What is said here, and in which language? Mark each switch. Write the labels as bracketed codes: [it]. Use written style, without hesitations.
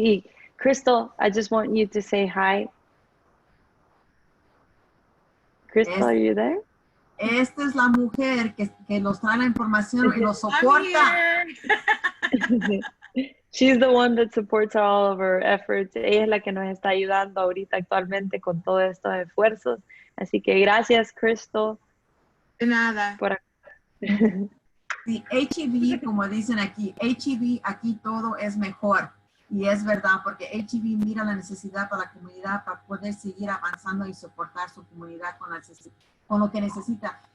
[en] Y Crystal, I just want you to say hi. Crystal, are you there? [es] Esta es la mujer que nos trae la información y los soporta. [en] She's the one that supports all of our efforts. [es] Ella es la que nos está ayudando ahorita actualmente con todos estos esfuerzos. Así que gracias, Crystal. De nada. Sí, HEB, como dicen aquí, HEB, aquí todo es mejor. Y es verdad, porque HEB mira la necesidad para la comunidad para poder seguir avanzando y soportar su comunidad con lo que necesita.